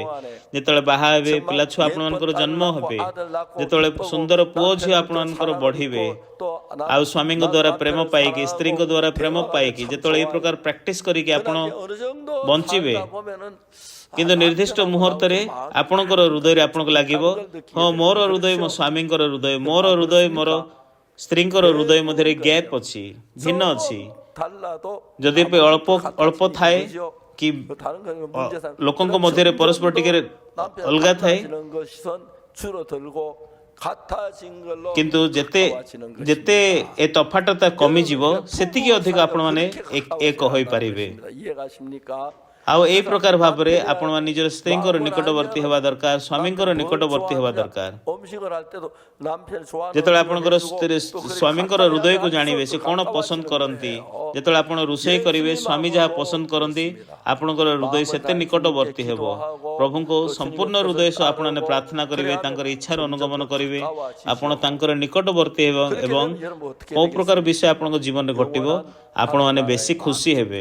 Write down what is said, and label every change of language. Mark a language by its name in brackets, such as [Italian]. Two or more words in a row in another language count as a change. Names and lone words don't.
[Odia] ଯେତେବେଳେ ବାହା ହେବେ, ପିଲାଛୁଆ ଆପଣମାନଙ୍କର ଜନ୍ମ ହେବେ, ଯେତେବେଳେ ସୁନ୍ଦର ପୁଅ ଝିଅ ଆପଣମାନଙ୍କର ବଢ଼ିବେ, ଆଉ ସ୍ୱାମୀଙ୍କ ଦ୍ୱାରା ପ୍ରେମ ପାଇକି, ସ୍ତ୍ରୀଙ୍କ ଦ୍ୱାରା ପ୍ରେମ ପାଇକି, ଯେତେବେଳେ ଏହି ପ୍ରକାର ପ୍ରାକ୍ଟିସ୍ କରିକି ଆପଣ ବଞ୍ଚିବେ, କିନ୍ତୁ ନିର୍ଦ୍ଦିଷ୍ଟ ମୁହୂର୍ତ୍ତରେ ଆପଣଙ୍କର ହୃଦୟରେ ଆପଣଙ୍କୁ ଲାଗିବ, ହଁ ମୋର ହୃଦୟ ମୋ ସ୍ୱାମୀଙ୍କର ହୃଦୟ, ମୋର ହୃଦୟ ମୋର ସ୍ତ୍ରୀଙ୍କର ହୃଦୟ ମଧ୍ୟରେ ଗ୍ୟାପ୍ ଅଛି, ଭିନ୍ନ ଅଛି। ଯଦି ଅଳ୍ପ ଥାଏ କି ଲୋକଙ୍କ ମଧ୍ୟରେ ପରସ୍ପର ଟିକେ ଅଲଗା ଥାଏ, [Korean] 같아진 걸로 [Odia] କିନ୍ତୁ ଯେତେ [Korean] 가까워지는 [Odia] ଯେତେ [Korean] 것입니다. [Odia] ଏ ତଫାତଟା କମିଯିବ ସେତିକି ଅଧିକ [Korean] 부부사이가 [Odia] ଆପଣମାନେ [Korean] 그렇게 [Odia] ଏକ [Korean] 가까워져야 [Odia] ହୋଇପାରିବେ। [Korean] 한다는 것입니다. 이해가십니까? [Odia] ଆଉ ଏଇ ପ୍ରକାର ଭାବରେ ଆପଣମାନେ ନିଜର ସ୍ତ୍ରୀଙ୍କର ନିକଟବର୍ତ୍ତୀ ହେବା ଦରକାର, ସ୍ୱାମୀଙ୍କର ନିକଟବର୍ତ୍ତୀ ହେବା ଦରକାର। [Korean] 음식을 할 때도 남편 좋아하는 [Odia] ଯେତେବେଳେ [Korean] 음식을 [Odia] ଆପଣଙ୍କର [Korean] 해주고 또 그렇게 [Odia] ସ୍ୱାମୀଙ୍କର [Korean] 가까이 [Odia] ହୃଦୟକୁ [Korean] 하면 [Odia] ଜାଣିବେ ସେ [Korean] 또 [Odia] କ'ଣ [Korean] 가까워지는 [Odia] ପସନ୍ଦ କରନ୍ତି, [Korean] 거예요. [Odia] ଯେତେବେଳେ ଆପଣ ରୋଷେଇ କରିବେ ସ୍ୱାମୀ ଯାହା ପସନ୍ଦ କରନ୍ତି ଆପଣଙ୍କର ହୃଦୟ ସେତେ ନିକଟବର୍ତ୍ତୀ ହେବ। ପ୍ରଭୁଙ୍କୁ ସମ୍ପୂର୍ଣ୍ଣ ହୃଦୟ ସହ ଆପଣମାନେ ପ୍ରାର୍ଥନା କରିବେ, ତାଙ୍କର ଇଚ୍ଛାର ଅନୁଗମନ କରିବେ, ଆପଣ ତାଙ୍କର ନିକଟବର୍ତ୍ତୀ ହେବେ ଏବଂ କେଉଁ ପ୍ରକାର ବିଷୟ ଆପଣଙ୍କ ଜୀବନରେ ଘଟିବ ଆପଣମାନେ ବେଶୀ ଖୁସି ହେବେ।